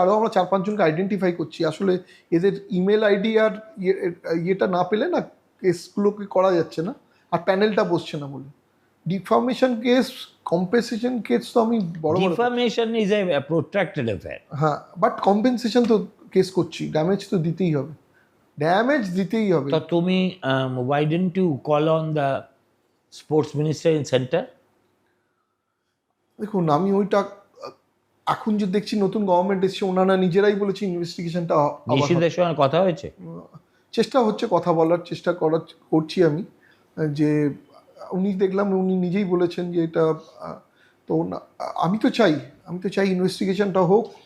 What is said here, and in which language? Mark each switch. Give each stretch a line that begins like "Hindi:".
Bangla: আরও আমরা 4-5 জনকে আইডেন্টিফাই করছি। আসলে এদের ইমেল আইডি আর ইয়েটা না পেলে না কেসগুলোকে করা যাচ্ছে না, আর প্যানেলটা বসছে না বলে। ডিফার্মেশন কেস, কম্পেনসেশন কেস তো আমি বড়
English: Defamation is a protracted affair.
Bangla: হ্যাঁ, বাট কম্পেনসেশন তো কেস করছি, ড্যামেজ তো দিতেই হবে, ড্যামেজ দিতেই হবে। তো তুমি
English: why didn't you call on the sports minister in center?
Bangla: দেখুন আমি ওইটা এখন যে দেখছি নতুন গভর্নমেন্ট এসছে, ওনারা নিজেরাই বলেছে ইনভেস্টিগেশনটা নিশিদের সঙ্গে কথা হয়েছে? চেষ্টা হচ্ছে, কথা বলার চেষ্টা করছি আমি। যে উনি দেখলাম উনি নিজেই বলেছেন যে এটা তো আমি তো চাই ইনভেস্টিগেশনটা হোক।